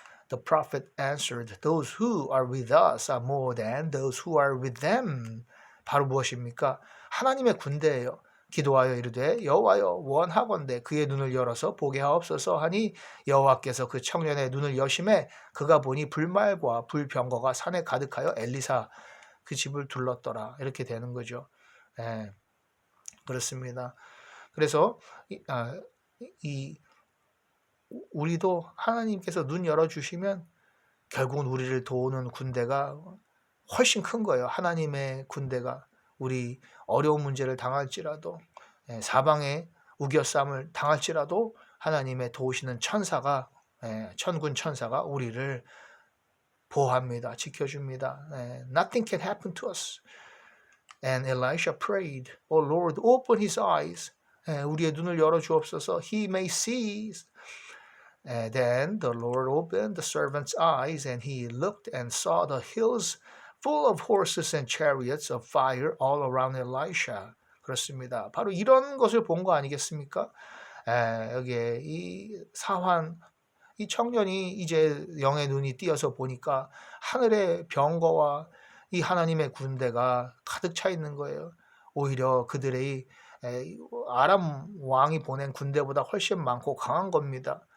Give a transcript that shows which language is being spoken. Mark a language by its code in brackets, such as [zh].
[en] The prophet answered, Those who are with us are more than those who are with them. [ko] 바로 무엇입니까? 하나님의 군대예요. 기도하여 이르되 여호와여 원하건대 그의 눈을 열어서 보게 하옵소서 하니 여호와께서 그 청년의 눈을 여심해 그가 보니 불말과 불병거가 산에 가득하여 엘리사 그 집을 둘렀더라. 이렇게 되는 거죠. 그렇습니다. 그래서 이 우리도 하나님께서 눈 열어주시면 결국은 우리를 도우는 군대가 훨씬 큰 거예요. 하나님의 군대가 우리 어려운 문제를 당할지라도 사방에 우겨쌈을 당할지라도 하나님의 도우시는 천사가 천군 천사가 우리를 보호합니다. 지켜줍니다. [en] Nothing can happen to us. And Elisha prayed, "Oh Lord, open his eyes." [ko] 우리의 눈을 열어 주옵소서. [en] He may see. And then the Lord opened the servant's eyes, and he looked and saw the hills full of horses and chariots of fire all around Elisha. [ko] 그렇습니다. 바로 이런 것을 본 거 아니겠습니까? 여기에 이 사환, 이 청년이 이제 영의 눈이 띄어서 보니까 하늘의 병거와 이 하나님의 군대가 가득 차 있는 거예요. 오히려 그들의 아람 왕이 보낸 군대보다 훨씬 많고 강한 겁니다.